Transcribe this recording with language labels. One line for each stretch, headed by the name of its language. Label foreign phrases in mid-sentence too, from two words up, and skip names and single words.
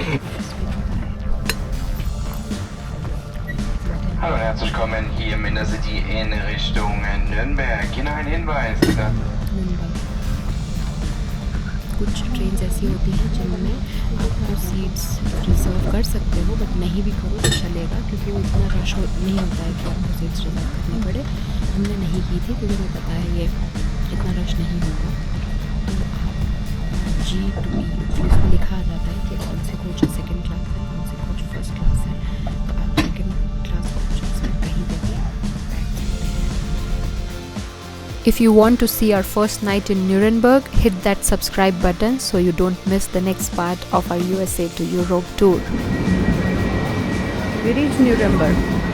German: Hallo und herzlich willkommen hier im Intercity in Richtung Nürnberg. Hier noch ein Hinweis.
Hindi: कुछ ट्रेन ऐसी होती हैं जिनमें आपको
English: seats reserve
Hindi: कर सकते हो, बट नहीं भी करो तो चलेगा, क्योंकि वो इतना रश नहीं होता है कि आपको
English: seats reserve
Hindi: करनी पड़े। हमने नहीं की थी क्योंकि मुझे पता है ये इतना रश नहीं होगा। तो आप G2E उसमें लिखा आ जाता है कि कौन से कोच
English: second class
Hindi: है, कौन से कोच
English: first class
Hindi: है, तो आप
English: second class coach
Hindi: में कहीं पे भी बैठ सकते हैं।
English: If you want to see our first night in Nuremberg, hit that subscribe button so you don't miss the next part of our USA to Europe tour. We reached Nuremberg.